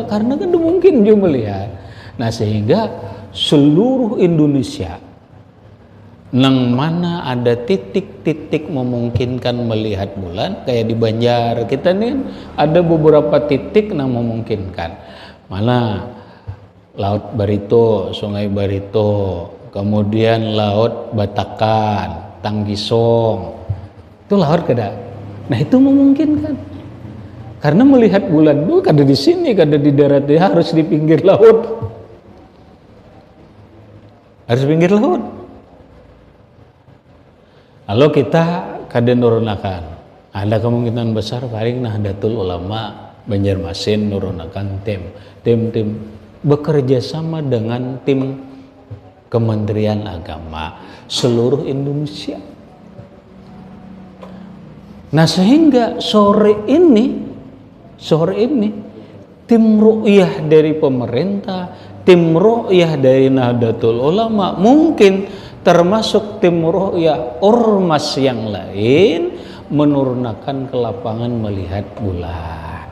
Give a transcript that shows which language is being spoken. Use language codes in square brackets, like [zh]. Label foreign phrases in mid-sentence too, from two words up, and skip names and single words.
[id] Karena kan mungkin dia melihat. Nah sehingga seluruh Indonesia nang mana ada titik-titik memungkinkan melihat bulan, kayak di Banjar kita nih ada beberapa titik yang memungkinkan. [bjn] Mana Laut Barito, Sungai Barito, kemudian Laut Batakan, Tanggisong, itu laut kada. [id] Nah itu memungkinkan karena melihat bulan itu kada di sini, kada di darat, dia harus di pinggir laut, harus pinggir laut. [bjn] Lalu kita kada nurunakan, ada kemungkinan besar paling Nahdlatul Ulama Banjarmasin nurunakan tim bekerja sama dengan tim Kementerian Agama seluruh Indonesia. [id] Nah sehingga sore ini tim ru'yah dari pemerintah, tim ru'yah dari Nahdlatul Ulama, mungkin termasuk tim ru'yah ormas yang lain menurunkan ke lapangan melihat bulan.